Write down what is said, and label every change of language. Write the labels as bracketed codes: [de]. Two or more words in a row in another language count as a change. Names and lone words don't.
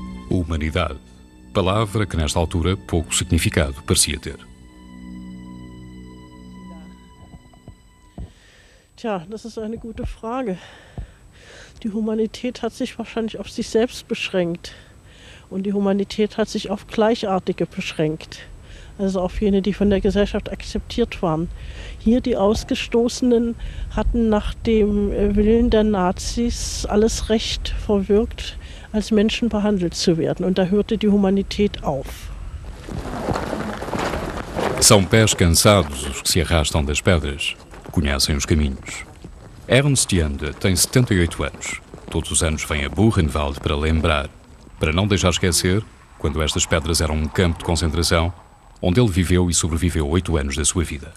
[pt] Humanidade. Palavra que nesta altura pouco significado parecia ter. [de] Tja, das ist eine gute Frage. Die Humanität hat sich wahrscheinlich auf sich selbst beschränkt. Und die Humanität hat sich auf Gleichartige beschränkt. Also auf jene, die von der Gesellschaft akzeptiert waren. Hier die Ausgestoßenen hatten nach dem Willen der Nazis alles Recht verwirkt, als Menschen behandelt zu werden. Und da hörte die Humanität auf. [pt] São pés cansados os que se arrastam das pedras. Conhecem os caminhos. Ernst Janda tem 78 anos. Todos os anos vem a Buchenwald para lembrar, para não deixar esquecer, quando estas pedras eram um campo de concentração, onde ele viveu e sobreviveu 8 anos da sua vida.